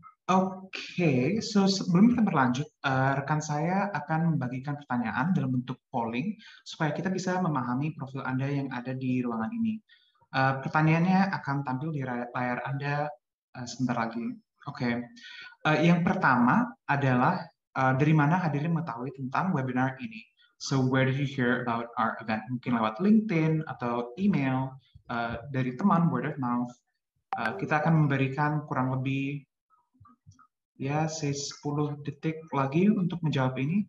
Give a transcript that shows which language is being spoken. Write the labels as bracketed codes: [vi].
[id] Oke, so sebelum kita berlanjut, rekan saya akan membagikan pertanyaan dalam bentuk polling supaya kita bisa memahami profil Anda yang ada di ruangan ini. Pertanyaannya akan tampil di layar Anda sebentar lagi. Oke, yang pertama adalah dari mana hadirin mengetahui tentang webinar ini? [en] So where did you hear about our event? [id] Mungkin lewat LinkedIn atau email, dari teman, [en] word of mouth. [id] Kita akan memberikan kurang lebih ya 10 detik lagi untuk menjawab ini.